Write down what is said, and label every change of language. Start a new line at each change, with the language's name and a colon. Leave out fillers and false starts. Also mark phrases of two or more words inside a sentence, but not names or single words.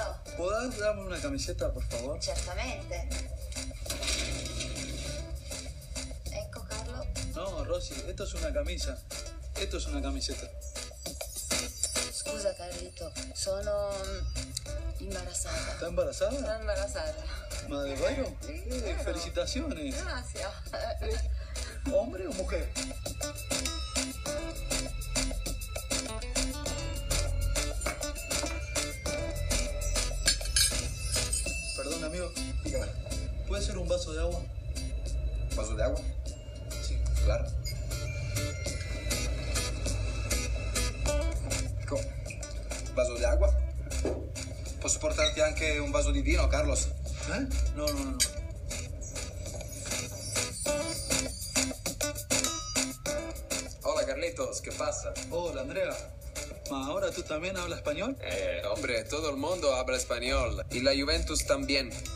Spanish: ¿podés darme una camiseta, por favor?
Italian: Certamente. Ecco Carlo.
Spanish: No, Rosy, esto es una camisa. Esto es una camiseta.
Italian: Scusa Carlito, sono imbarazzata.
Spanish: ¿Está embarazada?
Italian: Sono imbarazzata.
Spanish: ¿Madre Bayo? Sí, claro. Felicitaciones. Gracias. ¿Hombre o mujer? Perdón, amigo. Dígame, ¿Puede ser un vaso de agua? ¿vaso de agua? Sí. Claro.
Italian: Ecco, vaso di acqua? Posso portarti anche un vaso di vino, Carlos?
Spanish: ¿Eh? No. Hola Carlitos, ¿qué pasa? Hola, Andrea. Ma, ¿ahora tú también hablas español? Hombre, todo el mundo habla español y la Juventus también.